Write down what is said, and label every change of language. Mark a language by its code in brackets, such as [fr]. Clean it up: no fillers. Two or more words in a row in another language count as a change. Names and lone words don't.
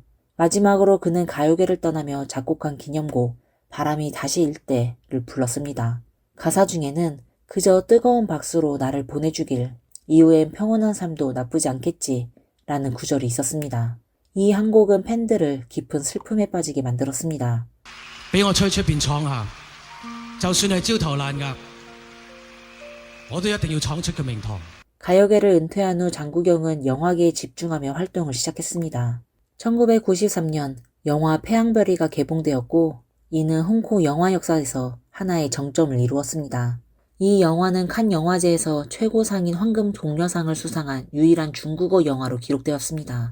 [ko] 마지막으로 그는 가요계를 떠나며 작곡한 기념곡 바람이 다시 일 때를 불렀습니다. 가사 중에는 그저 뜨거운 박수로 나를 보내주길, 이후엔 평온한 삶도 나쁘지 않겠지 라는 구절이 있었습니다. 이 한 곡은 팬들을 깊은 슬픔에 빠지게 만들었습니다. [yue] 俾我出去出邊闖下，就算係焦頭爛額，我都一定要闖出個名堂。 [ko] 가요계를 은퇴한 후 장국영은 영화계에 집중하며 활동을 시작했습니다. 1993년 영화 태양별이가 개봉되었고 이는 홍콩 영화 역사에서 하나의 정점을 이루었습니다. 이 영화는 칸 영화제에서 최고상인 황금 동료상을 수상한 유일한 중국어 영화로 기록되었습니다.